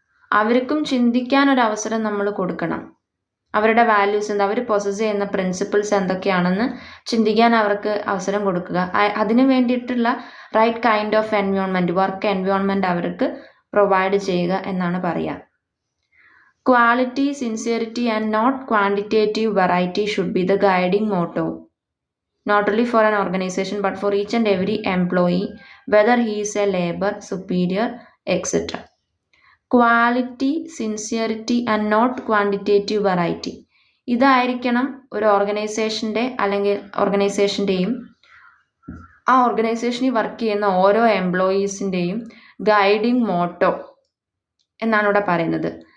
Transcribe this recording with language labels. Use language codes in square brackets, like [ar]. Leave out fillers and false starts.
[ml] അവർക്കും ചിന്തിക്കാൻ ഒരു അവസരം നമ്മൾ കൊടുക്കണം. അവരുടെ വാല്യൂസ് എന്താ, അവർ പൊസസ് ചെയ്യുന്ന പ്രിൻസിപ്പിൾസ് എന്തൊക്കെയാണെന്ന് ചിന്തിക്കാൻ അവർക്ക് അവസരം കൊടുക്കുക. അതിനു വേണ്ടിയിട്ടുള്ള right kind of environment, work environment അവർക്ക് പ്രൊവൈഡ് ചെയ്യുക എന്നാണ് പറയുക. [en] Quality, sincerity and not quantitative variety should be the guiding motto, not only for an organization but for each and every employee, whether he is a labor, superior, etc. Quality, sincerity and not quantitative variety. [ml] ഇതായിരിക്കണം ഒരു ഓർഗനൈസേഷൻ്റെ അല്ലെങ്കിൽ ഓർഗനൈസേഷൻ്റെയും ആ ഓർഗനൈസേഷനിൽ work ചെയ്യുന്ന ഓരോ എംപ്ലോയീസിൻ്റെയും guiding motto എന്നാണ് ഇവിടെ പറയുന്നത്.